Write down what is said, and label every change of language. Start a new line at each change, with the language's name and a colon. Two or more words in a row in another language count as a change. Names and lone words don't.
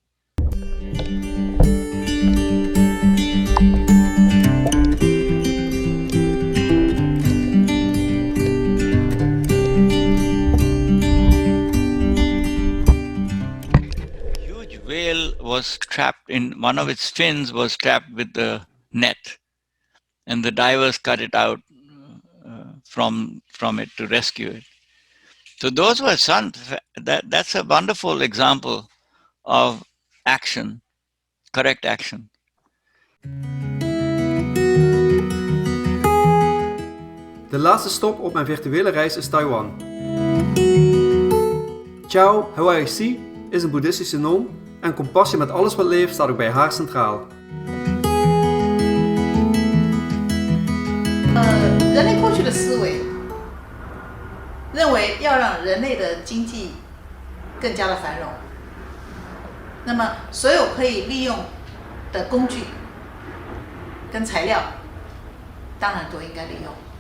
English: Huge whale was trapped in, one of its fins was trapped with the net, and the divers cut it out from it to rescue it. So those were that's a wonderful example of action, correct action.
Dutch: De laatste stop op mijn virtuele reis is Taiwan. Chao Huai-Si is een boeddhistische noom en compassie met alles wat leeft staat ook bij haar centraal.
Chinese: 人类过去的思维认为要让人类的经济更加的繁荣，那么所有可以利用的工具跟材料，当然都应该利用。